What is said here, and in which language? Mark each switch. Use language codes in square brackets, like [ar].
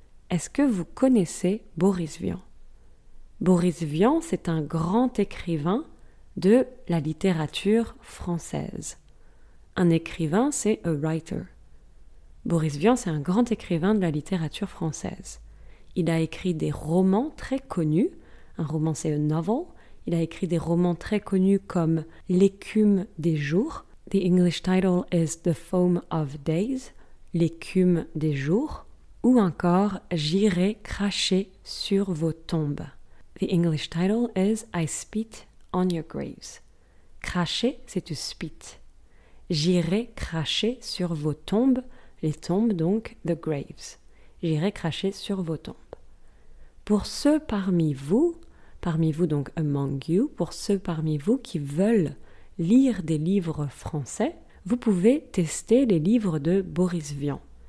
[fr] Est-ce que vous connaissez Boris Vian? Boris Vian, c'est un grand écrivain de la littérature française. Un écrivain, c'est [en] a writer. [fr] Boris Vian, c'est un grand écrivain de la littérature française. Il a écrit des romans très connus. Un roman, c'est [en] a novel. [fr] Il a écrit des romans très connus comme L'écume des jours. [en] The English title is The Foam of Days. [fr] L'écume des jours. Ou encore J'irai cracher sur vos tombes. [en] The English title is I Spit on Your Graves. [fr] Cracher, c'est [en] to spit. [fr] J'irai cracher sur vos tombes. Les tombes, donc, [en] the graves. [fr] J'irai cracher sur vos tombes. Pour ceux parmi vous donc [en] among you, [fr] pour ceux parmi vous qui veulent lire des livres français, vous pouvez tester les livres de Boris Vian.